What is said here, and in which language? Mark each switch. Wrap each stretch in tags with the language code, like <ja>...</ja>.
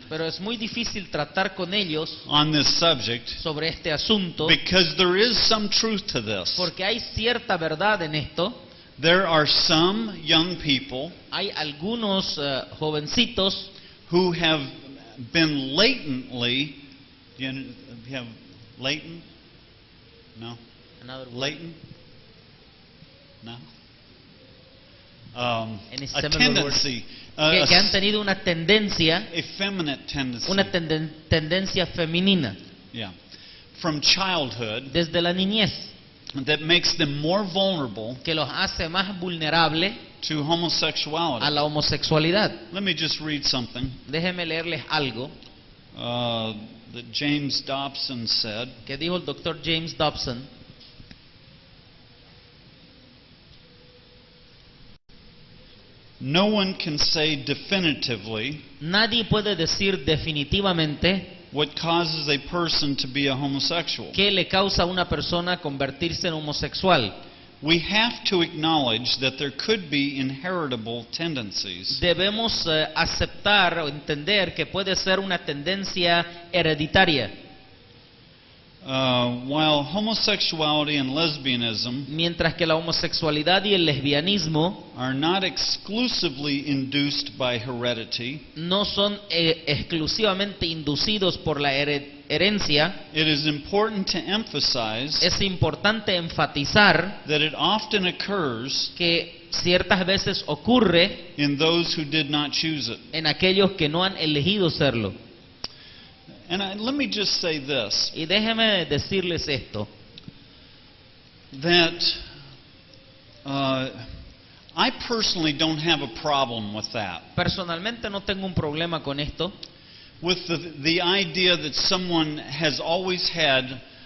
<es>Pero es muy difícil tratar con ellos</es> <en>on this subject</en> <es>sobre este asunto</es> <en>because there is some truth to this.</en> <es>porque hay cierta verdad en esto.</es> <en>There are some young people</en> <es>Hay algunos jovencitos</es> <en>who have been latently, you have latent? No? Latent? No? Any A similar tendency,</en> <es>que han tenido una tendencia,</es> <en>effeminate tendency,</en> <es>una tendencia femenina</es> <en>yeah, from childhood</en> <es>desde la niñez</es> <en>that makes them more vulnerable</en> <es>que los hace más vulnerables</es> <en>to homosexuality.</en> <es>a la homosexualidad.</es> <en>Let me just read something</en> <es>Déjenme leerles algo</es> <en>that James Dobson said.</en> <es>que dijo el doctor James Dobson.</es> <en>No one can say definitively</en> <es>Nadie puede decir definitivamente</es> <en>what causes a person to be a homosexual.</en> <es>qué le causa a una persona convertirse en homosexual.</es> <en>We have to acknowledge that there could be inheritable tendencies.</en> <es>Debemos aceptar o entender que puede ser una tendencia hereditaria.</es> <en>While homosexuality and lesbianism</en> <es>Mientras que la homosexualidad y el lesbianismo</es> <en>are not exclusively induced by heredity,</en> <es>no son exclusivamente inducidos por la herencia,</es> <en>it is important to emphasize</en> <es>es importante enfatizar</es> <en>that it often occurs</en> <es>que ciertas veces ocurre</es> <en>in those who did not choose it.</en> <es>en aquellos que no han elegido serlo.</es> <en>And let me just say this,</en> <es>Y déjeme decirles esto,</es> <en>that I personally don't have a problem with that.</en> <es>personalmente no tengo un problema con esto,</es> <en>With the idea that someone has always had</en>